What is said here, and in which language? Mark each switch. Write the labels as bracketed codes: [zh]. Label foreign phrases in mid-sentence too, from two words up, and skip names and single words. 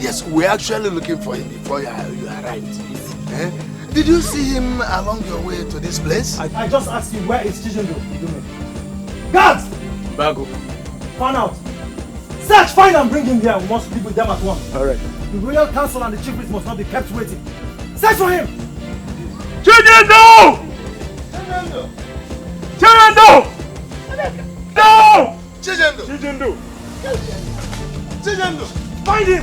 [en] Yes, we're actually looking for him before you arrived. Eh? Did you see him along your way to this place? I just asked you, where is Chijindo? Guards! Bago. Find out. Search, find and bring him here. We must speak with them at once. Alright. The royal council and the chief priest must not be kept waiting. Search for him! Chijindo! Chijindo! No! Chijindo! Chijindo! Chijindo! Find him!